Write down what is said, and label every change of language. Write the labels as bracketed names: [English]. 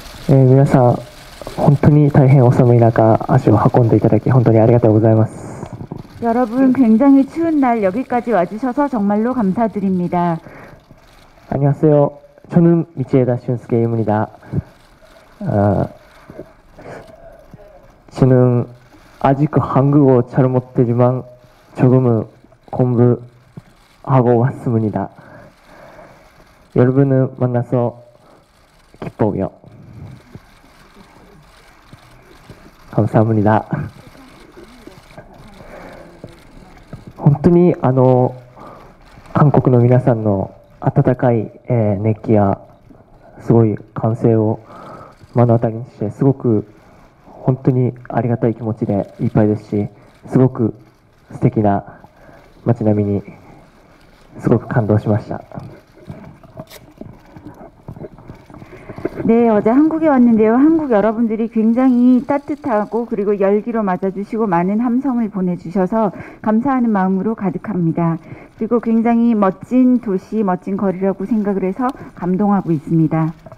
[Japanese] 皆さん、本当に大変お寒い中、足を運んでいただき、本当にありがとうございます。 [Korean] 여러분, 굉장히 추운 날 여기까지 와주셔서 정말로 감사드립니다. 안녕하세요. 저는 미치에다 슌스케입니다. 저는 아직 한국어 잘 못하지만 조금은 공부하고 왔습니다. 여러분을 만나서 기뻐요. 감사합니다. [Japanese] 本当に韓国の皆さんの温かい熱気やすごい歓声を目の当たりにして、すごく本当にありがたい気持ちでいっぱいですし、すごく素敵な街並みにすごく感動しました。 [Korean] 네, 어제 한국에 왔는데요. 한국 여러분들이 굉장히 따뜻하고 그리고 열기로 맞아주시고 많은 함성을 보내주셔서 감사하는 마음으로 가득합니다. 그리고 굉장히 멋진 도시, 멋진 거리라고 생각을 해서 감동하고 있습니다.